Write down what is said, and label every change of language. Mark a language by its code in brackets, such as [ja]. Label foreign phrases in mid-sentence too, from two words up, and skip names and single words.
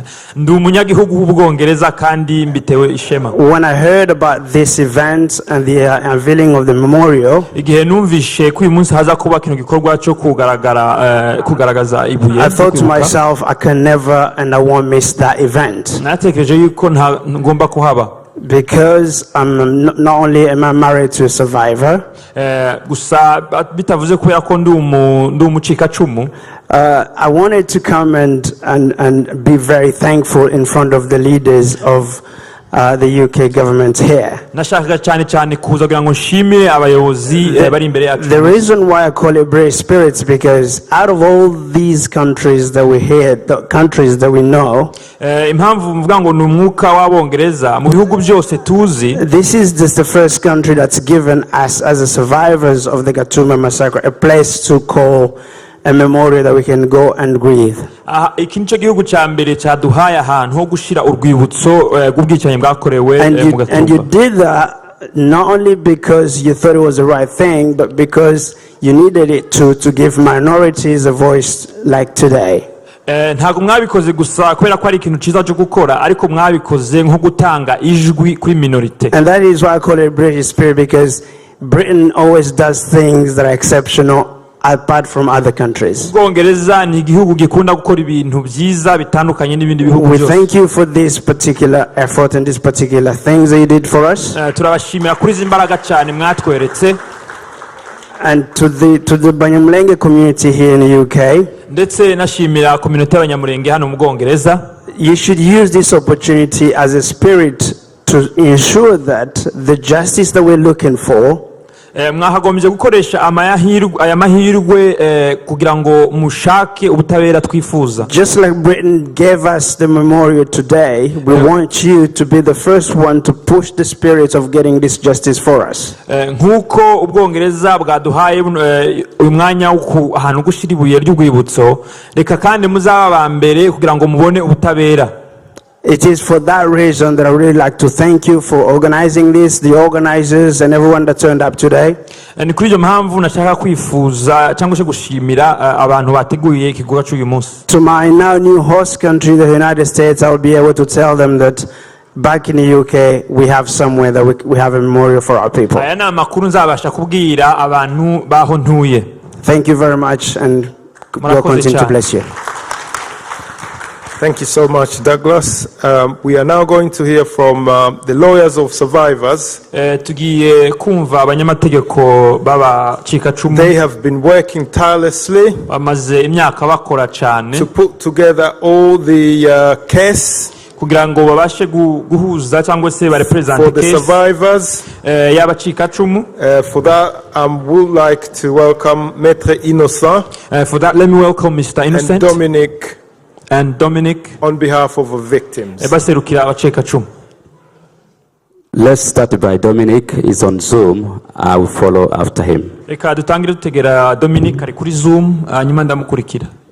[en] When I heard about this event and the unveiling of the memorial, I thought to myself, I can never and I won't miss that event. because I'm not only am I married to a survivor, [rw] gusa bitavuze kubera ko ndi umucikacumu. [en] I wanted to come and be very thankful in front of the leaders of the UK government here. [rw] Nashakaga cyane kuza kugira ngo nshimire abayobozi bari imbere yacu. [en] The reason why I call it brave spirits because out of all these countries that we hear, the countries that we know, [rw] impamvu mvuga ngo ni umwuka w'Abongereza mu bihugu byose tuzi. [en] This is just the first country that's given us as a survivors of the Gatumba massacre a place to call a memorial that we can go and grieve. [rw] Iki nicyo gihugu cya mbere cyaduhaye ahantu ho gushira urwibutso rw'ubwicanyi bwakorewe mu Gatumba. [en] And you did that not only because you thought it was the right thing, but because you needed it to give minorities a voice like today. [rw] Ntabwo mwabikoze gusa kubera ko ari ikintu cyiza cyo gukora, ariko mwabikoze nko gutanga ijwi kuri minorite. [en] And that is why I call it British spirit, because Britain always does things that are exceptional apart from other countries. [rw] Ubwongereza ni igihugu gikunda gukora ibintu byiza bitandukanye n'ibindi bihugu byose. [en] We thank you for this particular effort and these particular things that you did for us. [rw] Turabashimira kuri izi mbaraga cyane mwatweretse. [en] And to the Banyamulenge community here in the UK. [rw] Ndetse nashimira community y'Abanyamulenge hano mu Bwongereza. [en] You should use this opportunity as a spirit to ensure that the justice that we're looking for [rw] mwahagombye gukoresha aya mahirwe kugira ngo mushake ubutabera twifuza. [en] Just like Britain gave us the memorial today, we want you to be the first one to push the spirit of getting this justice for us. [rw] Nkuko Ubwongereza bwaduhaye uyu mwanya ahantu gushira ibuye ry'urwibutso, reka kandi muzaba mbere kugira ngo mubone ubutabera. [en] It is for that reason that I really like to thank you for organizing this, the organizers and everyone that turned up today. [rw] Ni kuri iyo mpamvu nashaka kwifuza cyangwa se gushimira abantu bateguye ikigo cy'uyu munsi. [en] To my now new host country, the United States, I will be able to tell them that back in the UK we have somewhere that we have a memorial for our people. [rw] Aya ni amakuru nzabasha kubwira abantu baho ntuye. [en] Thank you very much and God continue to bless you. Thank you so much, Douglas. We are now going to hear from the lawyers of survivors. [rw] Tugiye kumva abanyamategeko b'abacikacumu. [en] They have been working tirelessly [rw] bamaze imyaka bakora cyane [en] to put together all the case [rw] kugira ngo babashe guhuza cyangwa se barepresent [en] for the survivors. [rw] Y'abacikacumu. [en] For that, I would like to welcome Maître Innocent. For that, let me welcome Mr. Innocent and Dominic on behalf of the victims. Let's start by Dominic. He's on Zoom. I will follow after him. [rw] Reka dutangire dutegera Dominic ari kuri Zoom hanyuma ndamukurikira.